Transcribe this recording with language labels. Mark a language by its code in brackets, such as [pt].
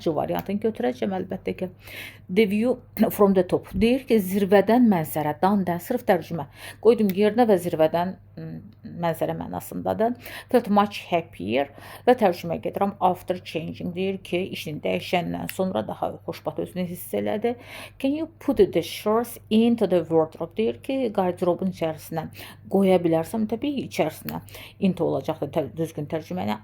[az] C variantını götürəcəm əlbəttə ki. [en] The view from the top. [az] Deyir ki, zirvədən mənzərə, dan-dən, sırf tərcümə. Qoydum yerinə və zirvədən mənzərə mənasındadır. [en] Felt much happier [az] və tərcümə gedirəm. [en] After changing, [az] deyir ki, işini dəyişəndən sonra daha xoşbəxt özünü hiss elədi. [en] Can you put the shorts into the wardrobe? [az] Deyir ki, qarderobun içərisinə qoya bilərsəm, təbii ki, içərisinə into olacaqdır düzgün tərcümə ilə.